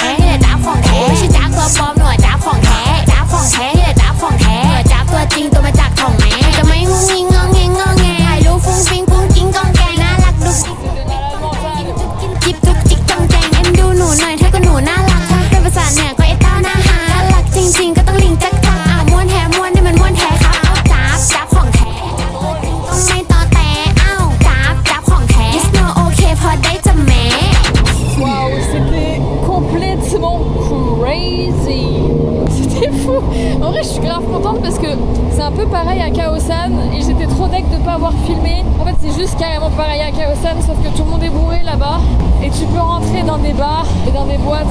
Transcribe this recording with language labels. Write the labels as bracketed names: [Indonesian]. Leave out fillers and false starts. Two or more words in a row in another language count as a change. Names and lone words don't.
[Thai] แท้นี่แหละจ้าบของแท้ไม่ใช่จ้าบตัวปลอมหน่วยจ้าบของแท้จ้าบของแท้นี่แหละจ้าบของแท้จ้าบตัวจริงตัวมาจากของแม่จะไม่งุ้งงิ้งงอแงงอแงถ่ายรูปฟุ้งฟิ้งปุ้งกิ้งกองแกงน่ารักดุกดิกจิบจุกจิกจองแจงเอ็นดูหนูหน่อยถ้าก็หนูน่ารักถ้าเป็นภาษาเหนือก็ไอ้เต้าหน้าหาน่ารักจริงๆก็ต้องลิงจักจักม้วนแท้ม้วนนี่มันม้วนแท้ครับจ้าบจ้าบของแท้ต้องไม่ต่อแต่อ้าวจ้าบจ้าบของแท้ [English] Yes no okay [Thai] พอได้จะแหม [French] Waouh, c'était complètement crazy. C'était fou. En vrai, je suis grave contente parce que c'est un peu pareil à Kaosan et j'étais trop deg de pas avoir filmé. En fait, c'est juste carrément pareil à Kaosan, sauf que tout le monde est bourré là-bas et tu peux rentrer dans des bars et dans des boîtes.